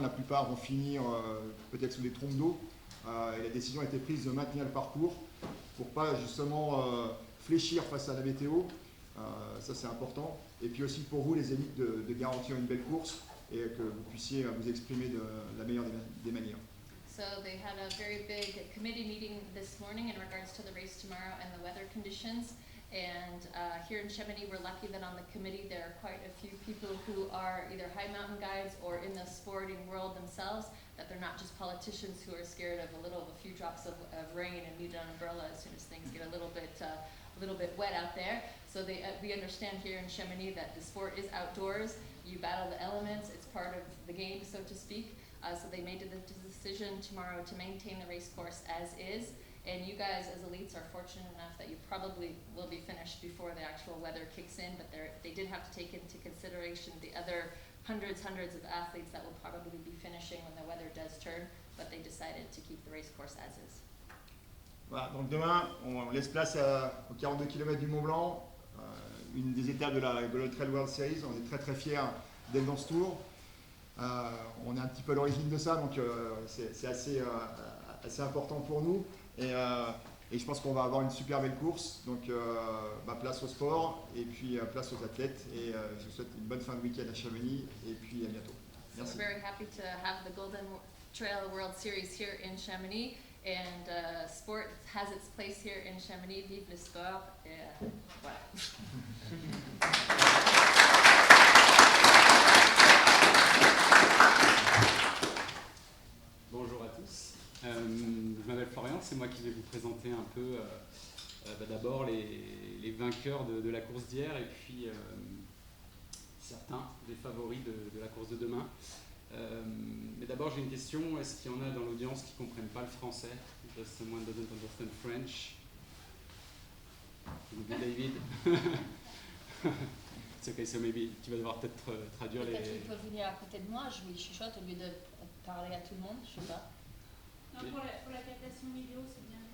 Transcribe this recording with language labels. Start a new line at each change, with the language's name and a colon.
French: La plupart vont finir peut-être sous des trompes d'eau. Et la décision a été prise de maintenir le parcours pour pas justement fléchir face à la météo. Ça, c'est important. Et puis aussi pour vous, les élites, de garantir une belle course et que vous puissiez vous exprimer de la meilleure des manières.
English: So they had a very big committee meeting this morning in regards to the race tomorrow and the weather conditions. And here in Chamonix, we're lucky that on the committee there are quite a few people who are either high mountain guides or in the sporting world themselves, that they're not just politicians who are scared of a few drops of rain and need an umbrella as soon as things get a little bit wet out there. So we understand here in Chamonix that the sport is outdoors. You battle the elements. It's part of the game, so to speak. So they made the decision tomorrow to maintain the race course as is. And you guys as elites are fortunate enough that you probably will be finished before the actual weather kicks in, but they did have to take into consideration the other hundreds of athletes that will probably be finishing when the weather does turn, but they decided to keep the race course as is.
French: Voilà, donc demain, on laisse place aux 42 km du Mont Blanc, une des étapes de la Golden Trail World Series. On est très très fiers d'être dans ce tour. On est un petit peu à l'origine de ça, donc c'est assez important pour nous. Et je pense qu'on va avoir une super belle course. Donc place au sport et puis place aux athlètes. Et je vous souhaite une bonne fin de week-end à Chamonix et puis à bientôt. Merci.
English: So we're very happy to have the Golden Trail World Series here in Chamonix. And sport has its place here in Chamonix.
French: Vive le sport. Et, voilà. Bonjour à tous. Je m'appelle Florian, c'est moi qui vais vous présenter un peu d'abord les vainqueurs de la course d'hier et puis certains des favoris de la course de demain. Mais d'abord j'ai une question, est-ce qu'il y en a dans l'audience qui ne comprennent pas le français?
English: Does someone doesn't understand French? Maybe David.
French: C'est ok,
English: so maybe
French: tu vas devoir peut-être traduire les... Peut-être qu'il peut venir à côté de moi, je lui chuchote au lieu de parler à tout le monde, je sais pas. Non, pour la captation vidéo, c'est bien.